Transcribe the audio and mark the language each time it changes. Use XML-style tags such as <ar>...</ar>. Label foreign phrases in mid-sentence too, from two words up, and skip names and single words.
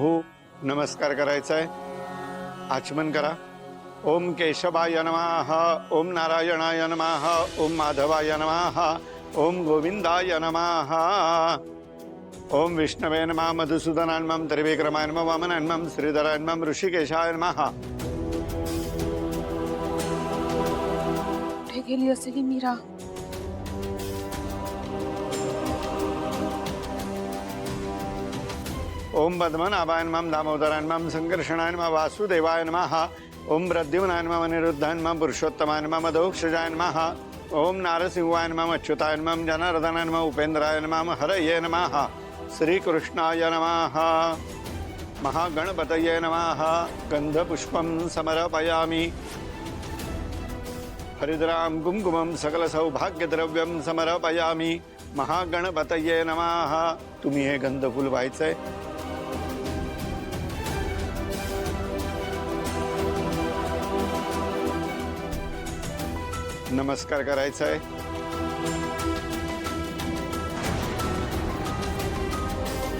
<mr>नमस्कार करायचा आहे, आचमन करा।</mr> <sa>ओम केशवाय नमः, ओम नारायणाय नमः, ओम माधवाय नमः, ओम गोविंदाय नमः, ओम विष्णवे नमः, मधुसूदनाय नमः, त्रिविक्रमाय नमः, वामनाय नमः, श्रीधराय नमः, ऋषिकेशाय नमः।</sa> <mr>गेली असेल ही मीरा।</mr> <sa>ओम पद्मनाभाय नमः, दामोदराय नमः, संकर्षणाय नमः, वासुदेवाय नमः, ओम प्रद्युम्नाय नमः, अनिरुद्धाय नमः, पुरुषोत्तमाय नमः, मधोक्षजाय नमः, ओम नारसिंहाय नमः, अच्युताय नमः, जनार्दनाय नमः, उपेन्द्राय नमः, हरये नमः, श्रीकृष्णाय नमः, महागणपतये नमः। गंधपुष्पं समर्पयामि, हरिद्राम कुंकुमं सकल सौभाग्यद्रव्यं समर्पयामि, महागणपतये नमः।</sa> <mr>तुम्ही हे गंधफूल व्हायचंय, नमस्कार करायचा आहे।</mr>